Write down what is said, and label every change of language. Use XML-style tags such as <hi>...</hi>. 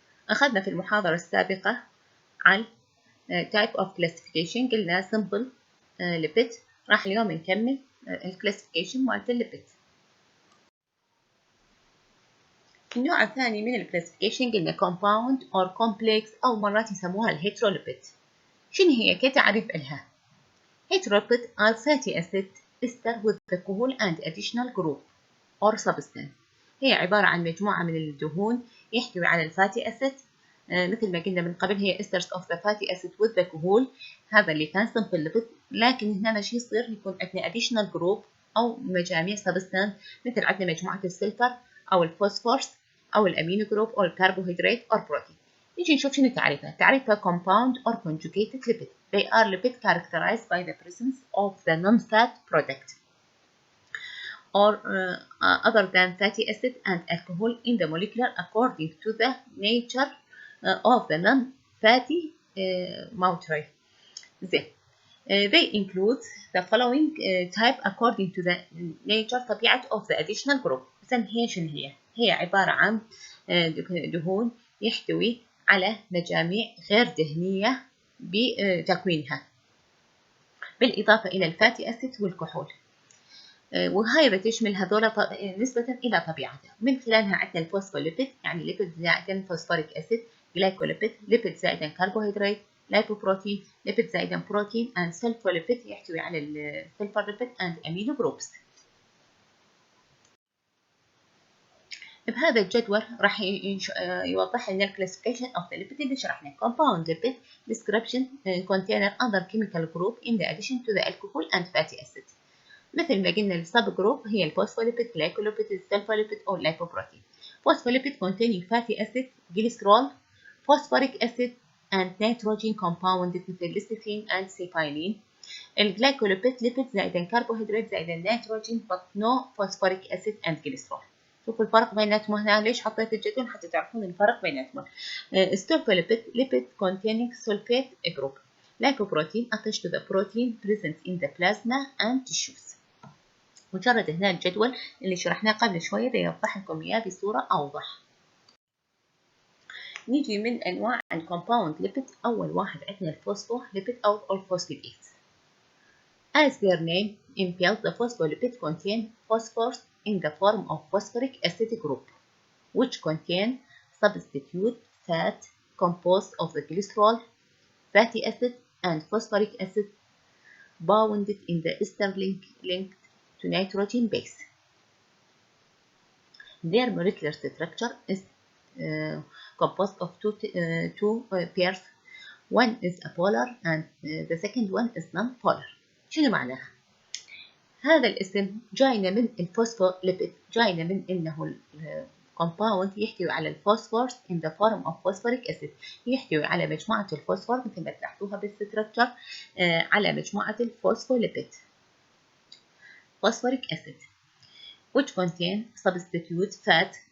<ar>أخذنا في المحاضرة السابقة عن Type of Classification، قلنا Simple Lipid. راح اليوم نكمل Classification مالت الليبيد. النوع الثاني من الكلاسيفيكيشن قلنا Compound or Complex أو مرات يسموها الهيتروليبيد. شنو هي كتعريف إلها؟</ar> <en>Heterolipid are fatty acids ester with alcohol and additional group or substance.</en> <ar>هي عبارة عن مجموعة من الدهون يحتوي على الفاتي أسيد، مثل ما قلنا من قبل هي</ar> <en>esters of the fatty acid with alcohol.</en> <ar>هذا اللي كان simple lipid، لكن هنا شو يصير؟ يكون عندنا additional group أو مجاميع substance، مثل عندنا مجموعة السلفر أو الفوسفورس أو الأمينو جروب أو الكربوهيدرات أو البروتين. نيجي نشوف شنو تعريفها.</ar> <en>تعريفها compound or conjugated lipid. They are lipids characterized by the presence of the non-fat product or other than fatty acid and alcohol in the molecular according to the nature of the non-fatty molecule. They include the following type according to the nature طبيعة of the additional group.</en> <ar>إذن هي شنو هي؟ هي عبارة عن دهون يحتوي على مجاميع غير دهنية بتكوينها، بالإضافة إلى الفاتي أسيد والكحول، وهاي بتشمل هذول نسبة إلى طبيعتها. من خلالها عندنا الفوسفوليبيد، يعني ليبيد زائدا فوسفوريك أسيد، جلايكوليبيد، ليبيد زائدا كربوهيدرات، لايبوبروتين، ليبيد زائدا بروتين، and سلفوليبيد يحتوي على السلفر ليبيد and أمينو جروبس. بهذا الجدول راح يوضح لنا الكلاسيفيكيشن اوف ذا ليبيد اللي شرحناه.</ar> <en>compound lipid description contain other chemical group in addition to the alcohol and fatty acid.</en> <ar>مثل ما قلنا السب جروب هي الفوسفوليبيد، جلايكوليبيد، السلفوليبيد او اللايبوبروتين.</ar> <en>phospholipid containing fatty acid, glycerol, phosphoric acid and nitrogen compound</en> <ar>مثل الليستين</ar> <en>and cephalin.</en> <ar>الجلايكوليبيد ليبيد زائدا كربوهيدرات زائدا نيتروجين</ar> <en>but no phosphoric acid and glycerol.</en> <ar>شوفوا الفرق بيناتهم هنا. ليش حطيت الجدول؟ حتى تعرفون الفرق بيناتهم.</ar> <en>Sulfolipid lipid containing sulfate group. Lipoprotein attached to the protein present in the plasma and tissues.</en> <ar>مجرد هنا الجدول اللي شرحناه قبل شوية بيوضح لكم إياه بصورة أوضح. نيجي من أنواع الكومباوند ليبيد. أول واحد عندنا الفوسفوليبيد أو الفوسفوليبيد.</ar> <en>As their name implies, the phospholipid contain phosphorus in the form of phosphoric acid group, which contain substitute fat composed of the glycerol, fatty acid, and phosphoric acid bounded in the ester linked to nitrogen base. Their molecular structure is composed of two pairs. One is a polar and the second one is non-polar.</en> <ar>شنو معناها؟ هذا الاسم جاينا من الفوسفوليبيد، جاينا من انه الكومباوند يحتوي على الفوسفورس</ar> <en>in the form of phosphoric acid،</en> <ar>يحتوي على مجموعة الفوسفور مثل ما تلاحظوها بالستركتشر على مجموعة الفوسفوليبيد</ar> <en>phosphoric acid which contain substitute fat.</en>